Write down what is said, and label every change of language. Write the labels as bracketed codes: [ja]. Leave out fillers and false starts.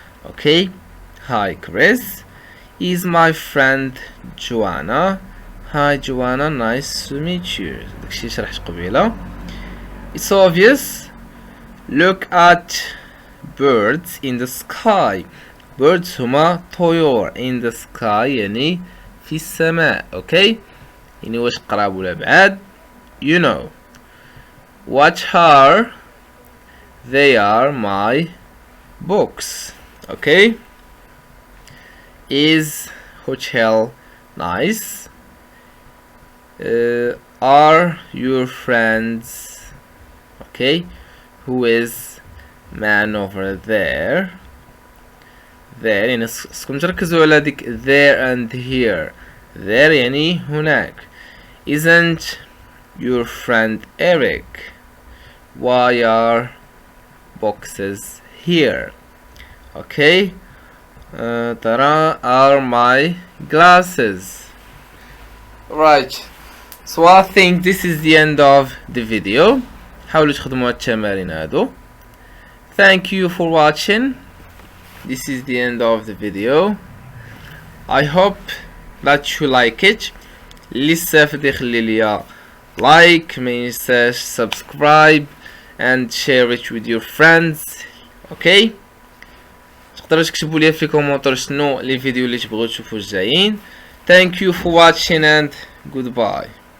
[en] okay hi Chris is my friend Joanna. hi Joanna nice to meet you. [ar] داكشي شرحت قبيله. [en] it's obvious look at birds in the sky. [ar] birds هما طيور [en] in the sky [ar] يعني في السماء. okay يعني واش قراب ولا بعاد [en] you know. What are they are my books. Okay. Is hotel nice? Are your friends okay? Who is man over there? [ar] There يعني خصكم تركزوا على ديك [en] there and here. [ar] There يعني هناك. [en] Isn't your friend Eric? Why are boxes here? Okay. ترى are my glasses. Right. So I think this is the end of the video. [ar] حاولوا تخدموا التمارين هادو. [en] Thank you for watching. This is the end of the video. I hope that you like it. [ar] لسه فدي يخلي ليا like ما ينساش [en] subscribe and share it with your friends. Okay. [ar] تقدروا تكتبوا لي في كومنتار شنو لي فيديو اللي تبغوا تشوفوا الجايين. [en] Thank you for watching and goodbye.